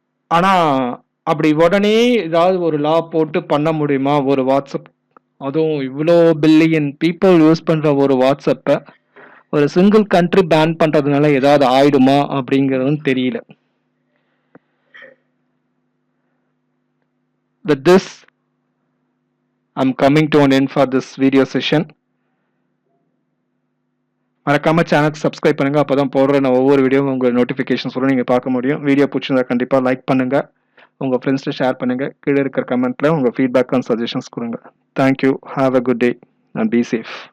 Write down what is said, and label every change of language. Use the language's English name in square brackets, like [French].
[Tamil] ஆனால் அப்படி உடனே ஏதாவது ஒரு லா போட்டு பண்ண முடியுமா ஒரு வாட்ஸ்அப், அதுவும் இவ்வளோ பில்லியன் பீப்புள் யூஸ் பண்ணுற ஒரு வாட்ஸ்அப்பை ஒரு சிங்கிள் கண்ட்ரி பேன் பண்றதுனால ஏதாவது ஆயிடுமா அப்படிங்கிறதும் தெரியல. [English] With this, I'm coming to an end for this video session. [Tamil] மறக்காம சேனலுக்கு சப்ஸ்கிரைப் பண்ணுங்க. அப்பதான் போடுற நான் ஒவ்வொரு வீடியோவும் உங்க நோட்டிஃபிகேஷன்ஸோட நீங்க பார்க்க முடியும். வீடியோ பிடிச்சிருந்தா கண்டிப்பா லைக் பண்ணுங்க, உங்க ஃப்ரெண்ட்ஸ்ல ஷேர் பண்ணுங்க, கீழே இருக்கிற கமெண்ட்ல உங்க ஃபீட்பேக் அண்ட் சஜஷன்ஸ் கொடுங்க. [English] Thank you, have a good day and be safe.